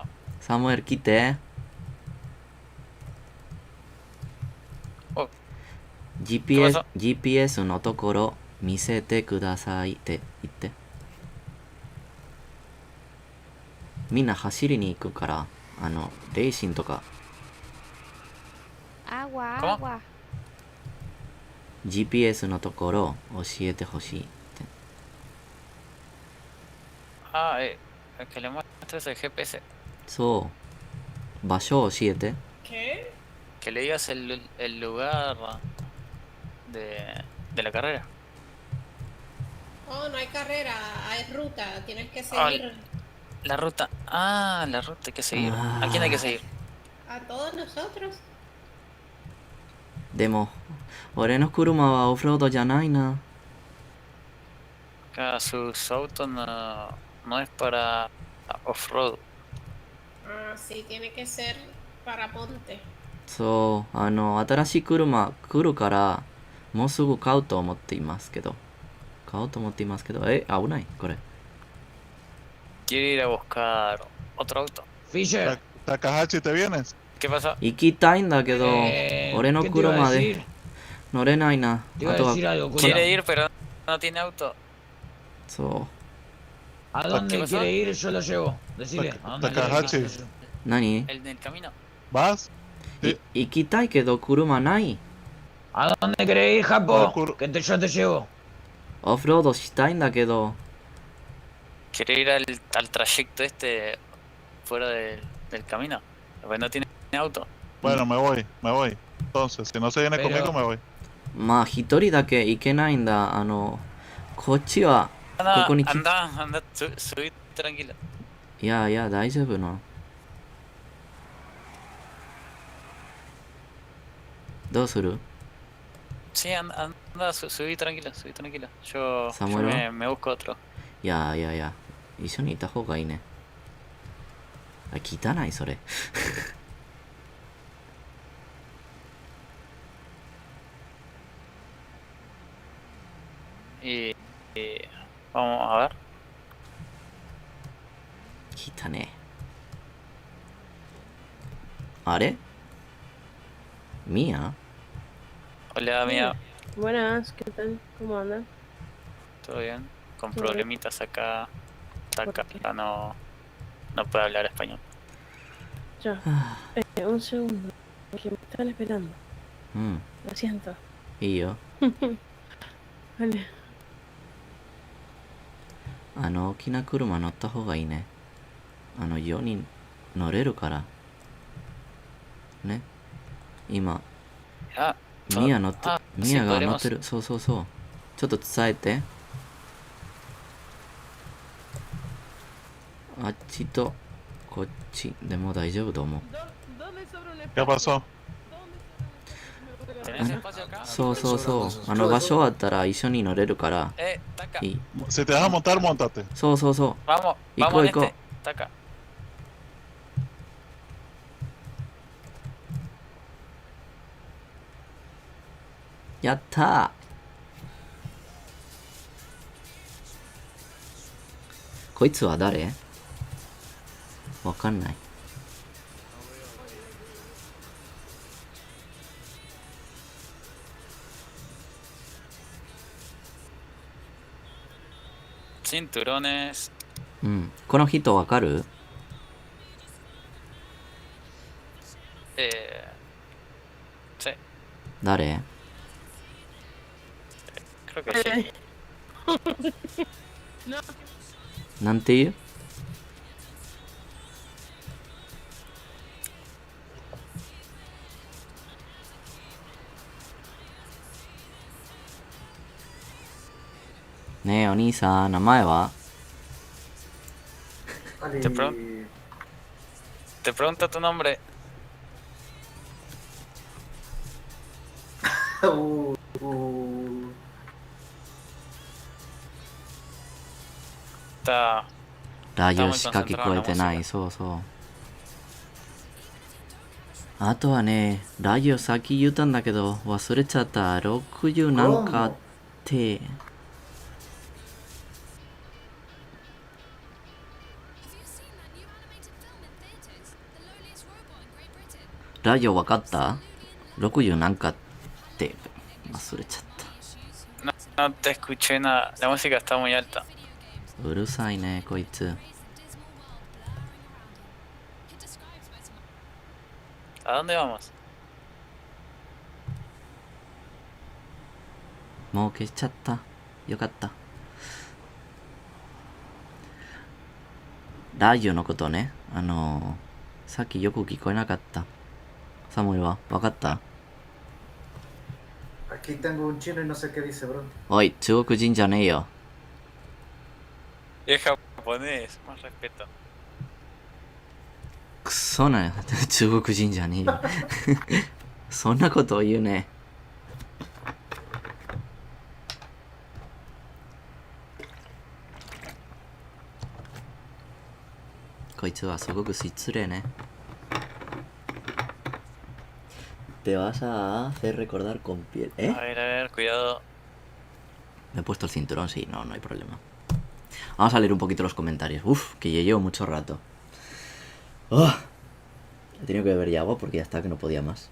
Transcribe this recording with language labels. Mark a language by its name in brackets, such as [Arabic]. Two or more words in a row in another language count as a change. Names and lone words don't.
[Japanese] サムエル来て。GPS のところ見せてくださいって言って。みんな走りに行くから、レーシンとか。 [Spanish] Agua, ¿Cómo? agua. [Japanese] GPS のところ教えてほしいって。 [Spanish] Ah, que le muestres el GPS. [Japanese] そう。場所教えて。 [Spanish] ¿Qué? Que le digas el lugar de la carrera. Oh, no hay carrera, hay ruta, tienes que Ah, seguir la ruta. Ah, la ruta hay que seguir. ¿A quién hay que seguir? a todos nosotros. [Japanese] でも、俺の車はオフロードじゃないな。 [Spanish] Acá sus autos no es para off-road. Ah, sí, tiene que ser para ponte. [Japanese] そう、新しい車来るから、もうすぐ買うと思っていますけど。買おうと思っていますけど、危ない、これ。 [Spanish] Quiere ir a buscar otro auto. Fisher. Takahashi, ¿te vienes? ¿Qué pasa? [Japanese] 行きたいんだけど、俺の車で乗れないな。あとは、 [Spanish] Quiere ir, pero no tiene auto. [Japanese] そう。 [Spanish] ¿A dónde quiere ir? Yo lo llevo. Decile. ¿A dónde Takahashi. [Japanese] 何 [Spanish] El del camino. ¿Vas? [Japanese] 行きたいけど車ない。 [Spanish] ¿A dónde querés ir, Japo? Que yo te llevo. [Japanese] オフロードしたいんだけど。 [Spanish] Quiere ir al trayecto este fuera del camino. Pues no tiene auto. Bueno, me voy. Entonces, si no se viene conmigo, me voy. [Japanese] まあ、一人だけ行けないんだ。こっちは、ここに [Spanish] anda, subí tranquilo. [Japanese] いやいや、大丈夫な。どうする? [Spanish] Sí, anda, subí tranquilo, subí tranquilo. Yo Samuel, me busco otro. [Japanese] いやいやいや、一緒にいた方がいいね。あ、汚いそれ。 [Spanish] Y vamos a ver. [Japanese] 汚ね。あれ? [Spanish] ¿Mía? Hola, Mía. Buenas, ¿qué tal? ¿Cómo andan? ¿Todo bien? Con Todo problemitas acá. Acá no puede hablar español. Ya. Un segundo. Que me están esperando. Lo siento. ¿Y yo? Vale. [Japanese] 大きな車乗った方がいいね。4人乗れるから。ね。今。ミヤ乗って、ミヤが乗ってる。そうそうそう。ちょっと伝えて。あっちとこっちでも大丈夫と思う。 [Spanish] ¿Qué pasó? [Japanese] そうそうそう。場所あったら一緒に乗れるから。いい。 [Spanish] Si te vas a montar, montate. [Japanese] そうそうそう。 [Spanish] Vamos, [Japanese] 行こう [Spanish] vamos [Japanese] 行こう。 [Spanish] Taca. [Japanese] やったー。こいつは誰？わかんない。 [Spanish] Cinturones. [Japanese] うん。この人わかる？ [Spanish] Sí. [Japanese] 誰？ [Spanish] Creo que sí. No. [Japanese] なんて言う？ねえお兄さん、名前は？ [Spanish] Te pregunto tu nombre. Está [Japanese] ラジオしか聞こえてない。そうそう。あとはね、ラジオさっき言ったんだけど忘れちゃった。60なんかって。ラジオわかった？ 60なんかって忘れちゃった。 [Spanish] No te escuché nada. La música está muy alta. [Japanese] うるさいね、こいつ。 [Spanish] ¿A dónde vamos? [Japanese] もう消しちゃった。よかった。ラジオのことね。さっきよく聞こえなかった。サムエルはわかった？ [Spanish] Aquí tengo un chino y no sé qué dice, bro. [Japanese] おい、中国人じゃねえよ。 [Spanish] Es japonés, más respeto. [Japanese] くそな、中国人じゃねえよ。そんなことを言うね。こいつはすごく失礼ね。 [Spanish] Te vas a hacer recordar con piel, ¿eh? A ver, cuidado. Me he puesto el cinturón, sí, no hay problema. Vamos a leer un poquito los comentarios. Uf, que ya llevo mucho rato. Oh, he tenido que beber ya agua porque ya está que no podía más.